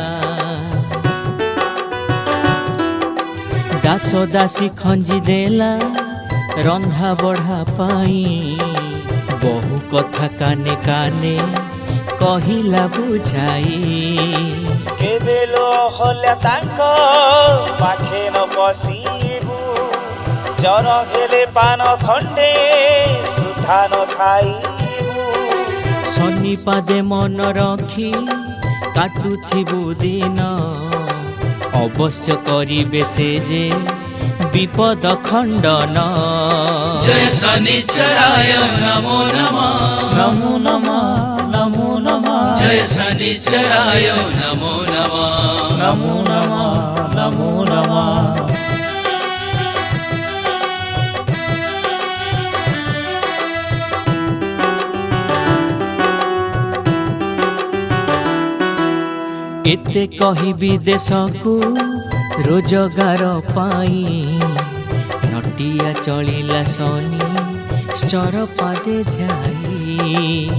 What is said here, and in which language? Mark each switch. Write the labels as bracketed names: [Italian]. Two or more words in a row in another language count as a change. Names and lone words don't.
[Odia] ଦାସ ଦାସୀ ଖଞ୍ଜି ଦେଲା ରନ୍ଧା ବଢ଼ା ପାଇଁ ବହୁ କଥା କାନେ କାନେ କହିଲା ବୁଝାଇ କେବେ ଲୋ ହଲ୍ୟା ତାଙ୍କ ପାଖେ ନ ପଶିବୁ ଜର ହେଲେ ପାନ ଖଣ୍ଡେ ସୁଧା ନ ଖାଇବୁ ଶନି ପାଦେ ମନ ରଖି କାଟୁଥିବୁ ଦିନ ଅବଶ୍ୟ କରିବେ ସେ ଯେ ବିପଦ ଖଣ୍ଡନ [Sanskrit] जय शनिश्चराय नमो नमः नमो नमः नमो नमः जय शनिश्चराय नमो नमः नमो नमः नमो नमः [Odia] ଏତେ କହିବି ଦେଶକୁ ରୋଜଗାର ପାଇଁ ନଟିଆ ଚଳିଲା ଶନି ସ୍ଚର ପାଦେ ଧ୍ୟାଇ